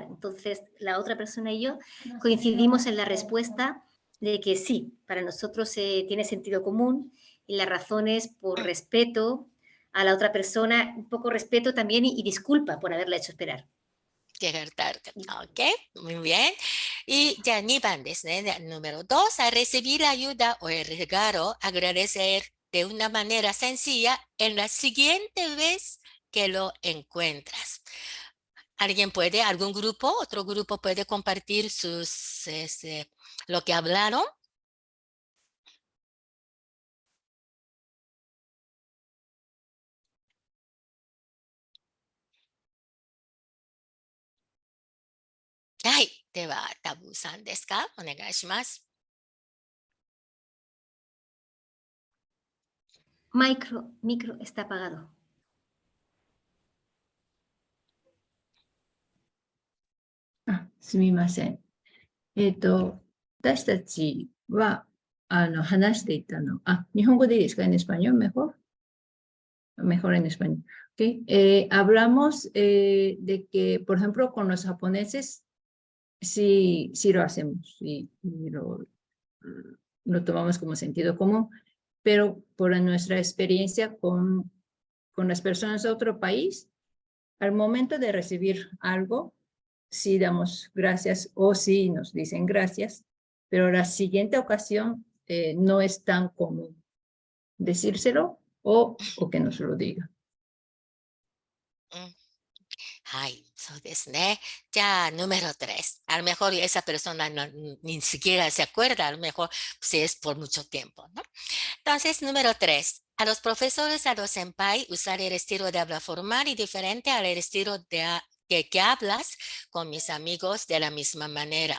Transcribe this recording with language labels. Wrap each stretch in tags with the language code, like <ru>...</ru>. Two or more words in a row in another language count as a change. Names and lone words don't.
<es>Entonces, la otra persona y yo coincidimos en la respuesta de que sí, para nosotros tiene sentido común y la razón es por respeto a la otra persona, un poco respeto también y disculpa por haberla hecho esperar. Llegar tarde. Ok, muy bien. Y ya</es> <ja>2番ですね。</ja> <es>número 2, al recibir la ayuda o el regalo, agradecer de una manera sencilla en la siguiente vez que lo encuentras. Otro grupo puede compartir lo que hablaron? Ay,</es> <ja>では、タブーさんですか？お願いします。</ja> <es>Micro está apagado.</es> <ja>すみません。私たちは、話していたの。日本語でいいですか？</ja> <es>en español mejor. Mejor en español. Okay. Hablamos de que, por ejemplo, con los japoneses, sí lo hacemos, y lo tomamos como sentido común, pero por nuestra experiencia con las personas de otro país, al momento de recibir algo, sí damos gracias o sí nos dicen gracias, pero la siguiente ocasión no es tan común decírselo o que nos lo diga.</es> <ja>はい、そうですね。じゃあ、número 3.</ja> <es>A lo mejor esa persona ni siquiera se acuerda, a lo mejor si es por mucho tiempo, ¿no? Entonces, número 3. A los profesores, a los senpai, usar el estilo de habla formal y diferente al estilo que hablas con mis amigos de la misma manera.</es>